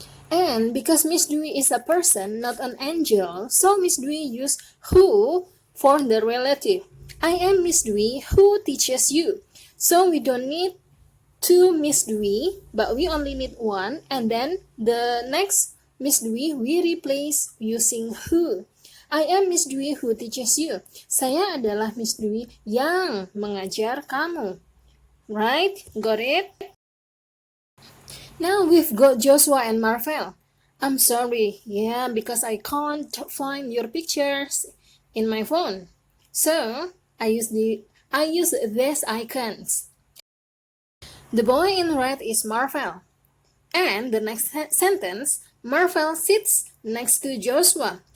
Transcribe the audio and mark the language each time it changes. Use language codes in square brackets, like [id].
[en] And because Miss Dewey is a person, not an angel, so Miss Dewey used who for the relative. I am Miss Dewey who teaches you. So we don't need two Miss Dewey, but we only need one, and then the next Miss Dewey we replace using who. I am Miss Dewey who teaches you. [id] Saya adalah Miss Dewey yang mengajar kamu. [en] Right? Got it? Now we've got Joshua and Marvel. I'm sorry, yeah, because I can't find your pictures in my phone. So I use these icons. The boy in red is Marvel. And the next sentence, Marvel sits next to Joshua.